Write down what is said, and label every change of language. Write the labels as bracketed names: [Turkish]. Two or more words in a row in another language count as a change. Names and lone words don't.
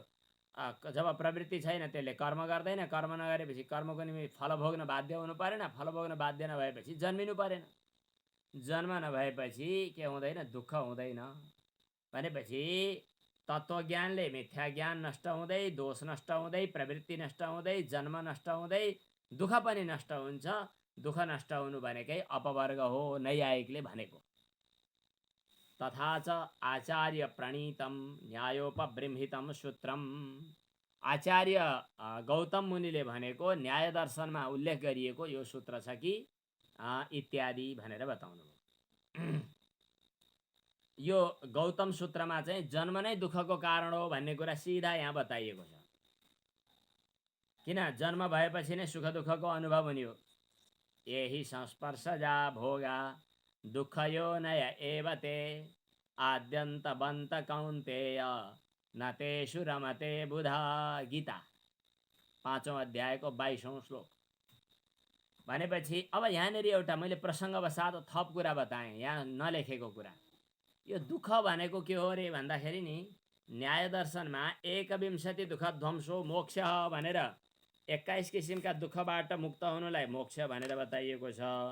[Nepali] जब प्रवृत्ति छैन त्यसले कर्म गर्दैन, कर्म नगरेपछि कर्मको निमित्त फल भोग्न बाध्य हुनु परेन, फल भोग्न बाध्य नभएपछि जन्मिनु परेन, जन्म नभएपछि के हुँदैन, दुःख हुँदैन। भनेपछि तत्त्वज्ञानले मिथ्या ज्ञान नष्ट हुँदै, दोष नष्ट हुँदै, प्रवृत्ति नष्ट हुँदै, जन्म नष्ट हुँदै दुःख पनि नष्ट हुन्छ। दुःख नष्ट हुनु भनेकै अपवर्ग हो, नैयायिकले भनेको। [Sanskrit] तथा च आचार्य प्रणीतम न्यायोपबृंहितम सूत्रम, [Nepali] आचार्य गौतम मुनिले भनेको न्याय दर्शनमा उल्लेख गरिएको यो सूत्र छ कि इत्यादि भनेर बताउनु भयो। यो गौतम सूत्रमा चाहिँ जन्म नै दुःखको कारण हो भन्ने कुरा सिधा यहाँ बताइएको छ। किन, जन्म भएपछि नै सुख दुःखको अनुभव हुने हो। [Sanskrit] यही संस्पर्शजा भोगा दुःखयो नय एवते आद्यन्तवन्त कौन्तेय न तेषु रमते बुधा। [Nepali] गीता 5औं अध्यायको 22औं श्लोक। भनेपछि अब यहाँनिर एउटा मैले प्रसङ्गवशात थप कुरा बताएँ, यहाँ नलेखेको कुरा। यो दुःख भनेको के हो रे भन्दाखेरि नि, न्याय दर्शनमा 21 [Sanskrit] दुःख ध्वंसो मोक्ष [Nepali] भनेर 21 किसिमका दुःखबाट मुक्त हुनुलाई मोक्ष भनेर बताइएको छ।